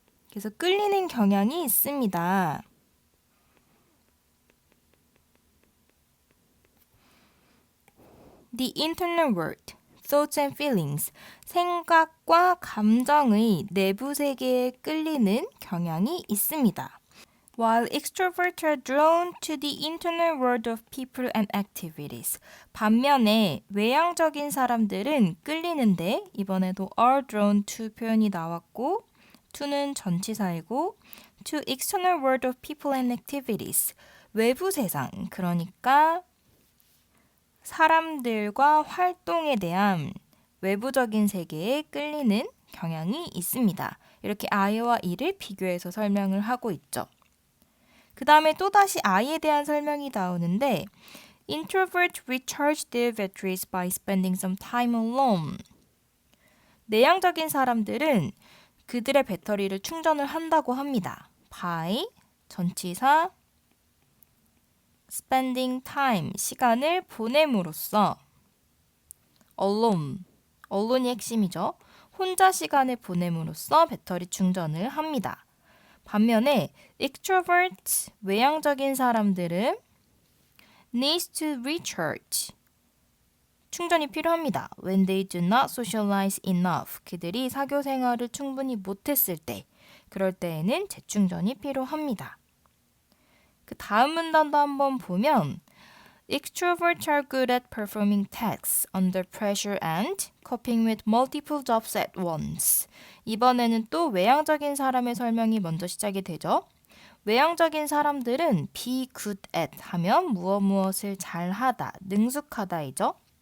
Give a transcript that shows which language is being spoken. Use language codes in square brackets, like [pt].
[ko] 그래서 끌리는 경향이 있습니다. [en] The internal world, thoughts and feelings, [ko] 생각과 감정의 내부 세계에 끌리는 경향이 있습니다. [en] While extroverts are drawn to the internal world of people and activities. [ko] 반면에 외향적인 사람들은 끌리는데 이번에도 are drawn to 표현이 나왔고 to는 전치사이고 [en] to external world of people and activities. [ko] 외부 세상, 그러니까 사람들과 활동에 대한 외부적인 세계에 끌리는 경향이 있습니다. 이렇게 I와 E를 비교해서 설명을 하고 있죠. 그 다음에 또다시 I에 대한 설명이 나오는데 [en] Introverts recharge their batteries by spending some time alone. [ko] 내향적인 사람들은 그들의 배터리를 충전을 한다고 합니다. by, 전치사, spending time, 시간을 보냄으로써 alone이 핵심이죠. 혼자 시간을 보냄으로써 배터리 충전을 합니다. 반면에 extroverts, 외향적인 사람들은 [en] needs to recharge, [ko] 충전이 필요합니다. [en] When they do not socialize enough, [ko] 그들이 사교 생활을 충분히 못했을 때, 그럴 때에는 재충전이 필요합니다. 그 다음 문단도 한번 보면 [en] Extroverts are good at performing tasks under pressure and coping with multiple jobs at once. [ko] 이번에는 또 외향적인 사람의 설명이 먼저 시작이 되죠. 외향적인 사람들은 be good at 하면 무엇을 잘하다, 능숙하다이죠.